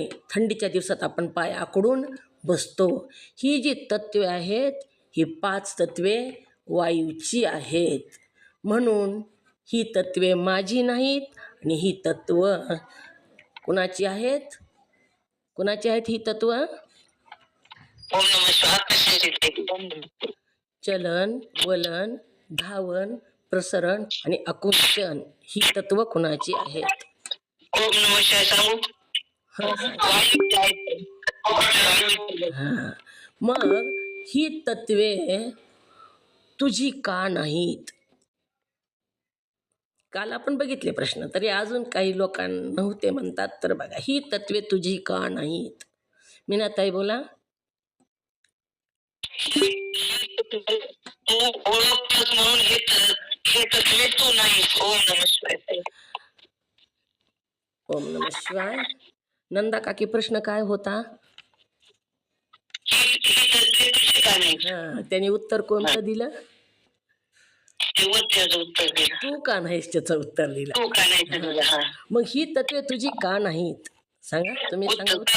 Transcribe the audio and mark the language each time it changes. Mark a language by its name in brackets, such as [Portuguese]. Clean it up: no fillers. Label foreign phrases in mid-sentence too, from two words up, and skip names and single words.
[Marathi] थंडीच्या दिवसात आपण पाय आकडून बसतो. ही जी तत्वे आहेत ही 5 तत्वे वायूची आहेत. म्हणून ही तत्वे माझी नाहीत आणि ही तत्व कुणाची आहेत? कुणाची आहेत ही तत्व? [Sanskrit] ओम नमः शिवाय कशाची? [Marathi] चलन, वलन, धावन, प्रसरण आणि आकुंचन ही तत्व कुणाची आहेत? [Sanskrit] ओम नमः शिवाय सांगू. [Marathi] हां, सांग. वायूची आहेत. वायूची. हां. मग ही तत्वे तुझी का नाहीत? काल आपण बघितले प्रश्न, तरी अजून काही लोकांना नव्हते म्हणतात. तर बघा, ही तत्वे तुझी का नाहीत? मीनाताई बोला. तू ओळखतोस म्हणून हे तत्वे तू नाही. [Sanskrit] ओम नमः शिवाय. ओम नमः शिवाय. [Marathi] नंदा काकी, प्रश्न काय होता? ही तत्वे तुझी का नाही? हां, त्यांनी उत्तर कोणतं दिलं? त्याचं उत्तर दिलं. तू का नाहीस त्याचं उत्तर दिलं. तू का नाही दिलं? हा. मग ही तत्वे तुझी का नाहीत? सांगा, तुम्ही सांगा उत्तर.